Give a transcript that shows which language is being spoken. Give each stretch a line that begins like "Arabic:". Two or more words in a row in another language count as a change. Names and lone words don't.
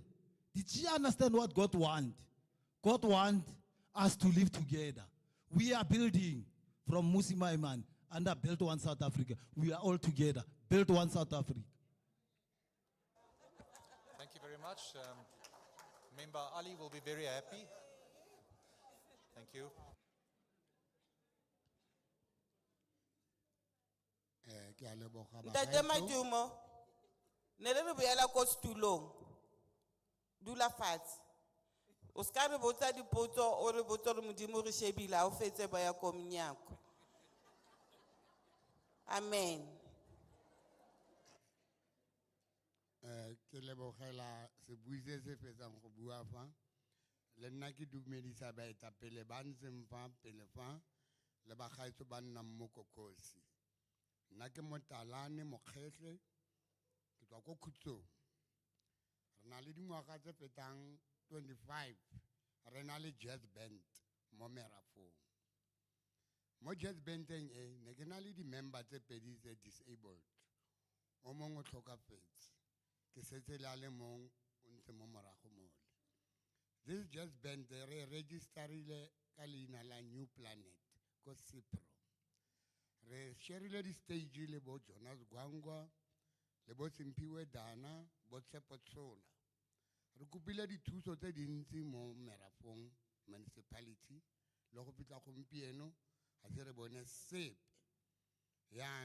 English: Did she understand what God wants? God wants us to live together. We are building from Musimaiman under Build One South Africa. We are all together. Build One South Africa. Thank you very much. Member Ali will be very happy. Thank you.
Tswana: Ntate Madumo, ne re boela ko stulong. Dula fatshe. O ska re botsa dipotso o re botsa re modimo re shebile ha o fetse ba ya ko mnyako. Amen. Ke lebogela se buise se fetsang go bua fa le nna ke dumedisa baetapele ba ntseng fa pele fa le bagaetso ba nnang mo Kokosi. Nna ke Motalane Mokgetlhe ke tswa ko Khutsong. Re na le dingwaga tse fetang 25 re na le
English: jazz band
Tswana: mo Merafong. Mo jazz bandeng ne ke na le di-member tse pedi tse disabled. O mongwe o tlhokafetse. Ke setse le a le mong o ntse mo morago mole.
English: This jazz band
Tswana: re registerile ka leina la New Planet ko Sipro. Re sharile di stage le bo Jonas Gwangwa le bo Simpiwe Dana bo Tshepo Tsola. Re kopile dithuso tse dintsi mo Merafong municipality le go pitla gompieno ga se re bone sepe.